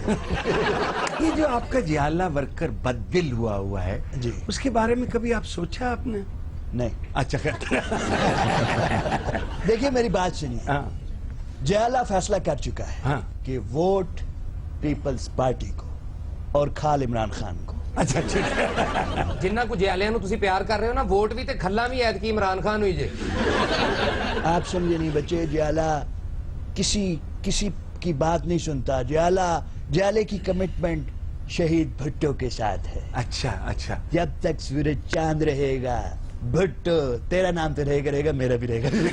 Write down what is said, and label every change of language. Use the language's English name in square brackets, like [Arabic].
[Urdu] یہ جو آپ کا جیالہ ورکر بددل ہوا ہے جی. اس کے بارے میں کبھی آپ سوچا آپ نے؟ نہیں. اچھا دیکھیے میری بات سنیے. ہاں جیالہ فیصلہ کر چکا ہے ہاں. کہ ووٹ پیپلز پارٹی کو اور کھال عمران خان کو. اچھا ٹھیک ہے. [Punjabi] ਜਿੰਨਾ ਕੁ ਜੈਲਿਆਂ ਨੂੰ ਤੁਸੀਂ ਪਿਆਰ ਕਰ ਰਹੇ ਹੋ ਨਾ ਵੋਟ ਵੀ ਤੇ ਖੱਲਾ ਵੀ ਐਤਕੀ ਇਮਰਾਨ ਖਾਨ ਹੋਈ ਜੇ. [Urdu] آپ سمجھے نہیں بچے. جیالہ کسی کی بات نہیں سنتا. جیالے کی کمٹمنٹ شہید بھٹو کے ساتھ ہے. اچھا اچھا. جب تک سورج چاند رہے گا بھٹو تیرا نام تو رہے گا میرا بھی رہے گا.